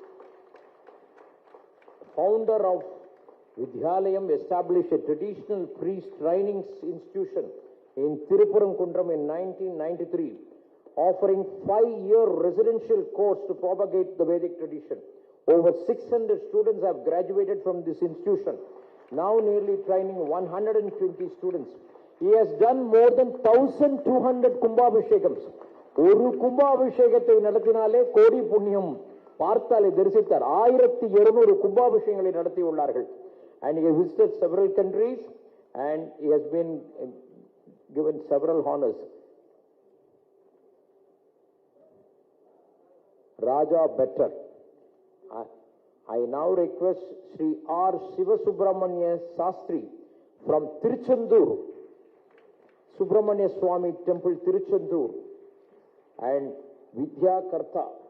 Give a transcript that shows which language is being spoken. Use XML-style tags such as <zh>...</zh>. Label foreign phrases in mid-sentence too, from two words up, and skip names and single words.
<en>Founder of Vidyalayam, established a traditional priest training institution in Thiruparamkundram in 1993, offering 5-year residential course to propagate the Vedic tradition. Over 600 students have graduated from this institution, now nearly training 120 students. He has done more than 1,200 Kumbhabhishekams.</en> <ta>ஒரு கும்பாபிஷேகத்தை நடத்தினாலே கோடி புண்ணியம் பார்த்தாலே தரிசித்தார் 1200 கும்பாபிஷேகங்களை நடத்தி உள்ளார்கள்.</ta> <en>And he has visited several countries and he has been given several honors. Raja Bhattar. I now request Sri R. Sivasubramanya Sastri from Tiruchendur, Subramanya Swami Temple, Tiruchendur, and Vidya Karta.</en>